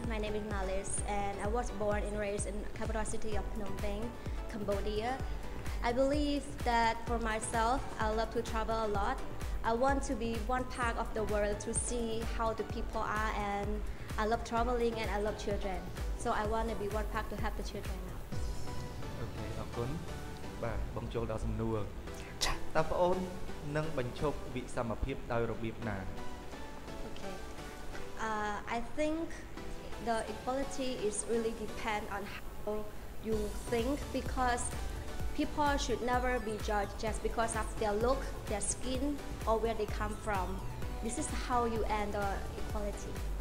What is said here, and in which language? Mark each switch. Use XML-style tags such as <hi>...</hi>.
<en>My name is Malis, and I was born and raised in capital city of Phnom Penh, Cambodia. I believe that for myself, I love to travel a lot. I want to be one part of the world to see how the people are, and I love traveling and I love children. So I want to be one part to have the children now.</en> <km>អូខេអរគុណបាទបងចូលដល់សំណួរតើបងអូននឹងបញ្ឈប់វិសមភាពដោយរបៀបណា</km> <en>Okay. I think the equality is really depend on how you think, because people should never be judged just because of their look, their skin, or where they come from. This is how you end the equality.</en>